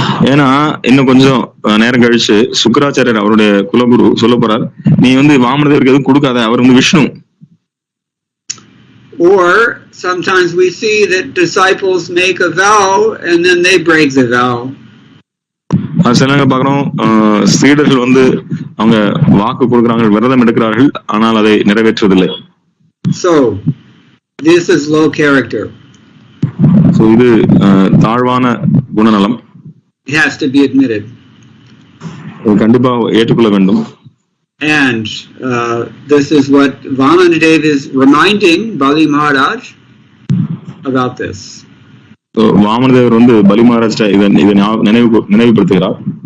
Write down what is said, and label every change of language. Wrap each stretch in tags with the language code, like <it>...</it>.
<ta>ஏன்னா இன்னும் கொஞ்சம் நேரம் கழிச்சு சுக்கராச்சாரியர் அவருடைய குலகுரு சொல்ல போறார், நீ வாமனதேவருக்கு எதுவும் கொடுக்காத, அவர் Vishnu.</ta> <en>Or sometimes we see that disciples make a vow and then they break the vow.</en> <ta>சில நேரம் பாக்குறோம், சீடர்கள் அவங்க வாக்கு கொடுக்குறாங்க, விரதம் எடுக்கிறார்கள், ஆனால் அதை நிறைவேற்றுவதில்லை.</ta> <en>So this is low character.</en> <ta>So இது தாழ்வான குணநலம்.</ta> <en>It has to be admitted.</en> <ta>கண்டிப்பா ஏற்றுக்கொள்ள வேண்டும்.</ta> <en>And this is what Vamanadev is reminding Bali Maharaj about this.</en> <ta>So Vamanadevar Bali Maharaj இதை நினைவுபடுத்துகிறார்.</ta>